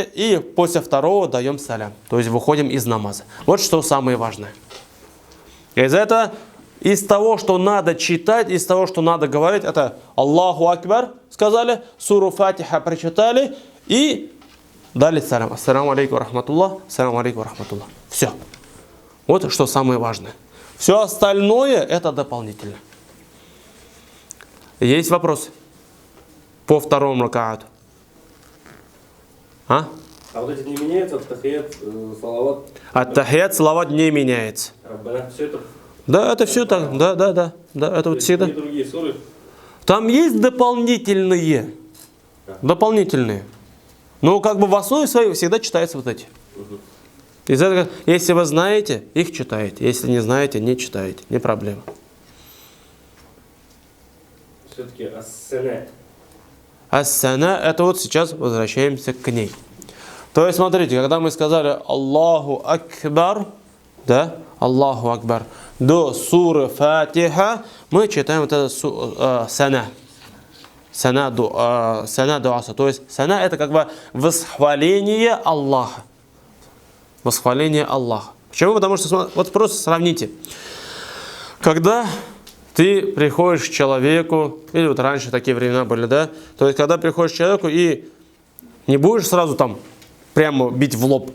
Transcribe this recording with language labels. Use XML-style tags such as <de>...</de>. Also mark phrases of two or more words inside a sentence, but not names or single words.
<ru>И после второго даем салям. То есть выходим из намаза. Вот что самое важное. Из того, что надо читать, из того, что надо говорить, это</ru> <ar>الله أكبر</ar> <ru>сказали, суру Фатиха прочитали и дали салям.</ru> <ar>السلام عليكم ورحمة الله، السلام عليكم ورحمة الله.</ar> <ru>Все. Вот что самое важное. Все остальное это дополнительно. Есть вопрос по второму ракаату? А? А вот эти не меняются, ат-тахият, салават? Ат-тахият, салават не меняется. Раббана, все это? Да, это все так, да, это вот всегда. И другие суры? Там есть дополнительные. Дополнительные. Но как бы в основе своей всегда читаются вот эти. Из этого, если вы знаете, их читаете. Если не знаете, не читаете. Не проблема. Все-таки ас-сана. Ас-сана, это вот сейчас возвращаемся к ней. То есть, смотрите, когда мы сказали</ru> <ar>الله أكبر,</ar> <ru>да,</ru> <ar>الله أكبر,</ar> <ru>до суры Фатиха, мы читаем вот это сана. Сана дуаса. То есть, сана это как бы восхваление Аллаха. Восхваление Аллаха. Почему? Потому что, вот просто сравните. Когда ты приходишь к человеку, или вот раньше такие времена были, да, то есть, когда приходишь к человеку и не будешь сразу там прямо бить в лоб.</ru>